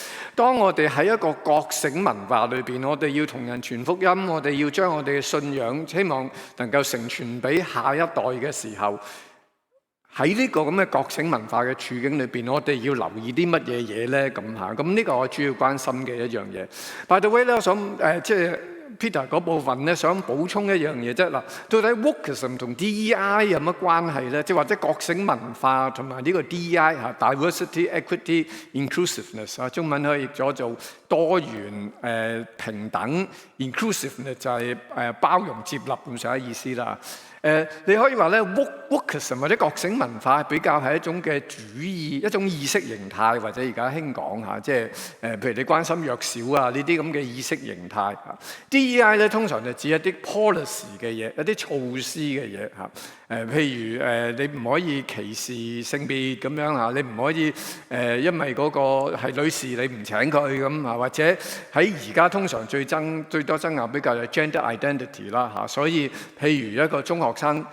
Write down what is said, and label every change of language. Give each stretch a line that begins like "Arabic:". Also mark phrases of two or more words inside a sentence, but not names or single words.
Cantonese: 當我哋喺一個覺醒文化裏邊，我哋要同人傳福音，我哋要將我哋嘅信仰希望能夠承傳俾下一代嘅時候，喺呢個咁嘅覺醒文化嘅處境裏邊，我哋要留意啲乜嘢嘢咧？咁呢個我主要關心嘅一樣嘢。
English: By the way
Cantonese: 咧，我想即係 Peter 嗰部分咧，想補充一樣嘢啫。嗱，到底 wokeism 同 DEI 有乜關係咧？即係或者覺醒文化同埋呢個
English: DEI diversity, equity, inclusiveness
Cantonese: 中文可以譯咗做多元、平等 ，inclusiveness 就係包容接納咁上下意思啦。你可以話咧 wokeism 或者覺醒文化比較係一種嘅主義，一種意識形態，或者而家興講即係譬如你關心弱小啊呢啲咁嘅意識形態。DEI 咧通常就指一啲 policy 嘅嘢，一啲措施嘅嘢譬如你唔可以歧視性別咁樣你唔可以因為嗰個係女士你唔請佢咁或者喺而家通常最多爭拗比較係
English: gender identity
Cantonese: 啦所以譬如一個中學生